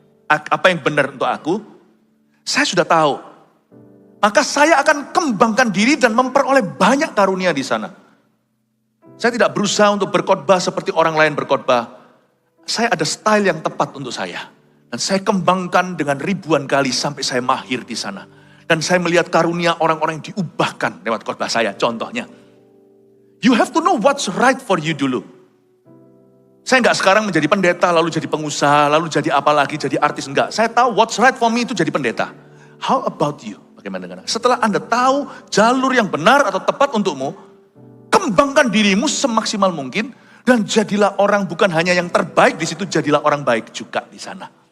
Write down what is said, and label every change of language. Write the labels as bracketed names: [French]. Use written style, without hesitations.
[Indonesian] Apa yang benar untuk aku, saya sudah tahu. Maka saya akan kembangkan diri dan memperoleh banyak karunia di sana. Saya tidak berusaha untuk berkhotbah seperti orang lain berkhotbah. Saya ada style yang tepat untuk saya. Dan saya kembangkan dengan ribuan kali sampai saya mahir di sana. Dan saya melihat karunia orang-orang yang diubahkan lewat khotbah saya. Contohnya, [English] you have to know what's right for you [Indonesian] dulu. Saya enggak sekarang menjadi pendeta, lalu jadi pengusaha, lalu jadi apa lagi, jadi artis. Enggak, saya tahu [English] what's right for me [Indonesian] itu jadi pendeta. [English] How about you? [Indonesian] Bagaimana dengan Anda? Setelah Anda tahu jalur yang benar atau tepat untukmu, kembangkan dirimu semaksimal mungkin dan jadilah orang bukan hanya yang terbaik di situ, jadilah orang baik juga di sana.